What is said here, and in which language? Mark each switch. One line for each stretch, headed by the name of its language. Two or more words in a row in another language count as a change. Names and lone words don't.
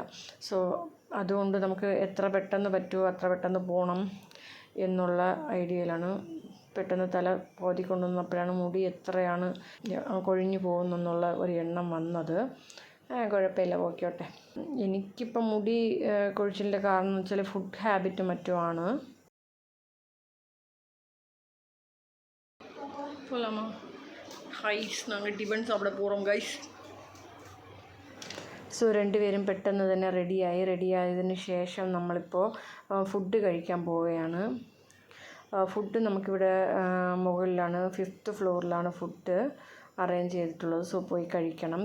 Malayalam: സോ അതുകൊണ്ട് നമുക്ക് എത്ര പെട്ടെന്ന് പറ്റുമോ അത്ര പെട്ടെന്ന് പോകണം എന്നുള്ള ഐഡിയയിലാണ്. പെട്ടെന്ന് തല കോതിക്കൊണ്ടുവന്നപ്പോഴാണ് മുടി എത്രയാണ് കൊഴിഞ്ഞു പോകുന്നെന്നുള്ള ഒരു എണ്ണം വന്നത്. കുഴപ്പമില്ല, പോയിക്കോട്ടെ. എനിക്കിപ്പം മുടി കൊഴിച്ചിലിൻ്റെ കാരണം എന്ന് വെച്ചാൽ
English: food habit
Malayalam: മറ്റുമാണ്.
Tamil: போகலாமா? ஹைஸ் நாங்கள் டிபன் சாப்பிட போகிறோம் கைஸ்.
Malayalam: സോ 2 പേരും പെട്ടെന്ന് തന്നെ റെഡിയായതിന് ശേഷം നമ്മളിപ്പോൾ ഫുഡ് കഴിക്കാൻ പോവുകയാണ്. ഫുഡ് നമുക്കിവിടെ മുകളിലാണ്, 5th ഫ്ലോറിലാണ്
English: food arrange
Malayalam: ചെയ്തിട്ടുള്ളത്. സോ പോയി കഴിക്കണം.